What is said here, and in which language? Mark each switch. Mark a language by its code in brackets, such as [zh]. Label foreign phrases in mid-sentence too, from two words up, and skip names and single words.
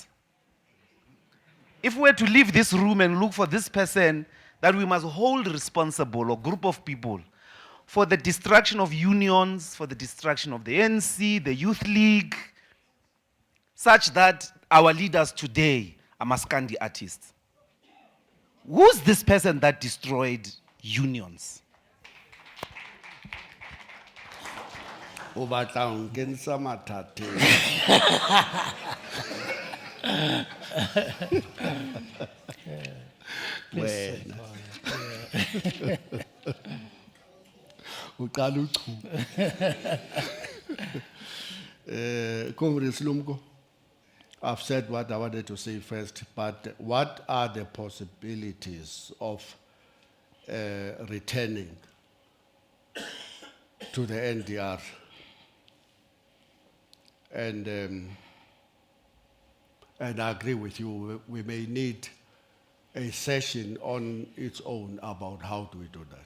[en] If we were to leave this room and look for this person that we must hold responsible, or group of people, for the destruction of unions, for the destruction of the NC, the Youth League, such that our leaders today are Maskandi artists. Who's this person that destroyed unions? [st] O batla ho nkentsha mathateng. [zu] Wena. Uqala uchuba. [en] Comrade Slumko, I've said what I wanted to say first, but what are the possibilities of returning to the NDR? And I agree with you, we may need a session on its own about how do we do that.